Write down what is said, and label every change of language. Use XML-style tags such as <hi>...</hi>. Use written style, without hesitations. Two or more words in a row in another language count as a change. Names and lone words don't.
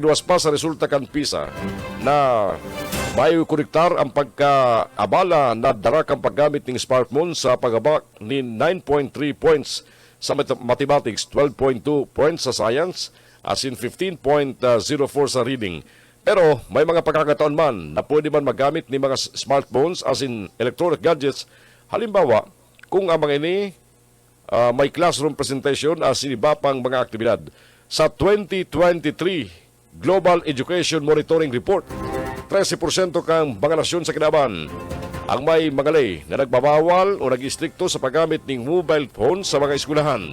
<bik>Nagluwas pa sa resulta kan PISA na may konektar ang pagkaabala na darakang paggamit ng smartphone sa paghaba ni 9.3 points sa mathematics, 12.2 points sa science, as in 15.04 sa reading. Pero may mga pagkakataon man na pwede man magamit ni mga smartphones as in</bik> <en>electronic gadgets.</en> <bik>Halimbawa, kung ang mga ini may</bik> <en>classroom presentation</en> <bik>as in iba pang mga aktibidad. Sa 2023 Global Education Monitoring Report, 13% kang mga nasyon sa kinaban ang may mga lay na nagbabawal o nag-istrikto sa paggamit ng mobile phone sa mga eskwelahan.</bik>